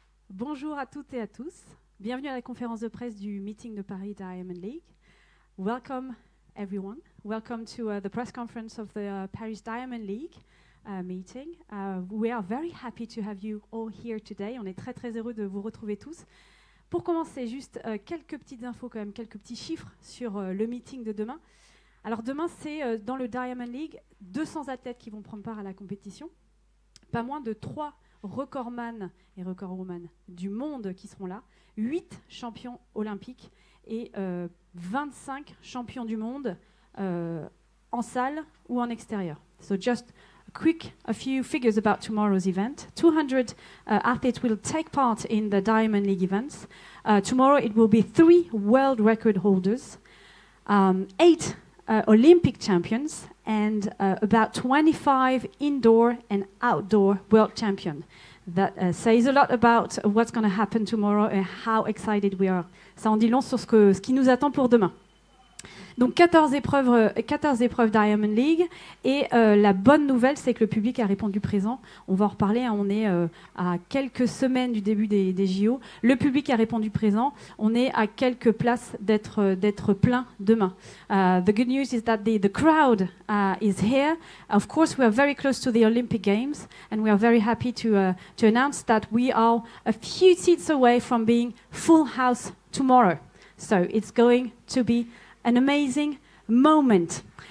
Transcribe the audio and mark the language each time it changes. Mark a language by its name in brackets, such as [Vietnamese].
[French] Bonjour à toutes et à tous. Bienvenue à la conférence de presse du meeting de Paris Diamond League. [English] Welcome everyone. Welcome to the press conference of the Paris Diamond League meeting. We are very happy to have you all here today. [French] On est très très heureux de vous retrouver tous. Pour commencer, juste quelques petites infos quand même, quelques petits chiffres sur le meeting de demain. Alors demain, c'est dans le Diamond League, 200 athlètes qui vont prendre part à la compétition. Pas moins de 3 recordman et recordwoman du monde qui seront là, 8 champions olympiques et 25 champions du monde en salle ou en extérieur. [English] So just a few figures about tomorrow's event. 200 athletes will take part in the Diamond League events. Tomorrow it will be 3 world record holders, 8 Olympic champions, and about 25 indoor and outdoor world champions. That says a lot about what's going to happen tomorrow and how excited we are. [French] Ça en dit long sur ce qui nous attend pour demain. Donc 14 épreuves Diamond League et la bonne nouvelle, c'est que le public a répondu présent. On va en reparler, hein, on est à quelques semaines du début des JO. Le public a répondu présent. On est à quelques places d'être plein demain. [English] The good news is that the crowd is here. Of course, we are very close to the Olympic Games and we are very happy to announce that we are a few seats away from being full house tomorrow. So it's going to be an amazing moment.